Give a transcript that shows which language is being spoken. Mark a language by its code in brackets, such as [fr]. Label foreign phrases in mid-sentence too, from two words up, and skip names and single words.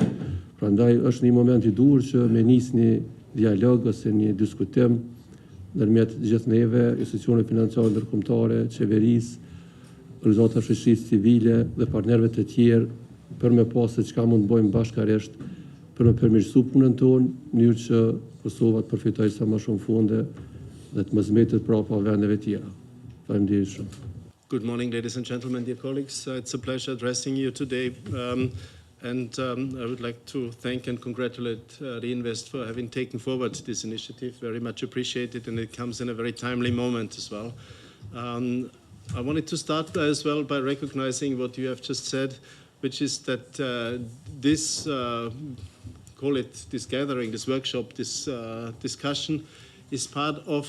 [sq] Prandaj është një moment i dur që me nis një dialog ose një diskutim ndërmjet gjithë neve, institucione financiare ndërkombëtare, qeverisë, organizata shoqërisë civile dhe partnerëve të tjerë për me pas se çka mund të bëjmë bashkërisht për me përmirësuar punën tonë, në mënyrë që Kosova të përfitojë sa më shumë fonde dhe të mos mbetet prapa vendeve tjera. Faleminderit shumë. [en] Good morning, ladies and gentlemen, dear colleagues. It's a pleasure addressing you today. I would like to thank and congratulate Reinvest for having taken forward this initiative. Very much appreciated, and it comes in a very timely moment as well. I wanted to start as well by recognizing what you have just said, which is that this, call it this gathering, this workshop, this discussion is part of